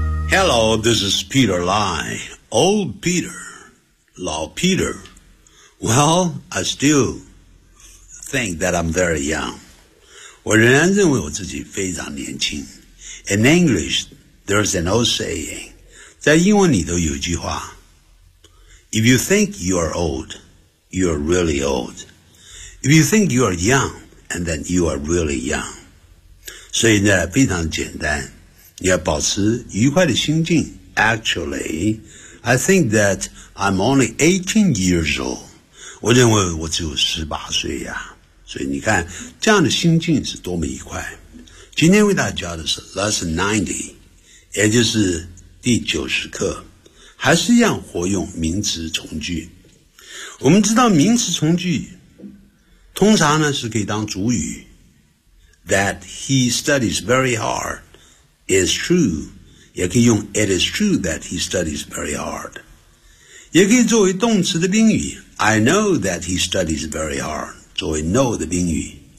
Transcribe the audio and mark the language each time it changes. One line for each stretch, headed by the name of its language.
English: Hello, this is Peter Lai, old Peter, 老 Peter. Well, I still think that I'm very young.
Chinese: 我仍然认为我自己非常年轻。
English: In English, there's an old saying.
Chinese: 在英文里头有一句话
English: If you think you are old, you are really old. If you think you are young, and then you are really young.
Chinese: 所以呢非常简单，你要保持愉快的心境。
English: Actually, I think that I'm only 18 years old.
Chinese: 我认为我只有18岁呀。所以你看这样的心境是多么愉快。今天为大家教的是 Lesson 90, 也就是第90课，还是一样活用名词从句。我们知道名词从句通常呢是可以当主语，
English: That he studies very hard is true， 也可以用 It is true that he studies very hard，
Chinese: 也可以作为动词的宾语，
English: I know that he studies very hard 作为 know 的宾语。